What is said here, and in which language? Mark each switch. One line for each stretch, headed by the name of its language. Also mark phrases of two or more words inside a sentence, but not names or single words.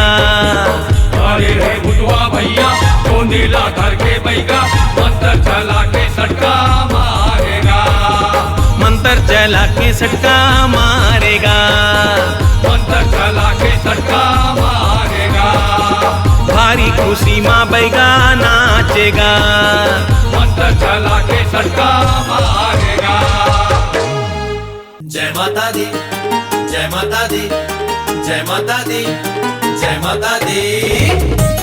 Chhattisgarhi: धरे हे भुतवा भैया चूंदीला धर के बैगा मंत्र चला के सटका मारेगा। मंत्र चला के सटका मारेगा। मंत्र चला के सटका मारेगा। भारी खुशी माँ बैगा नाचेगा। मंत्र चला के सटका मारेगा।
Punjabi: जय माता दी जय माता दी जय माता दी जय माता दी।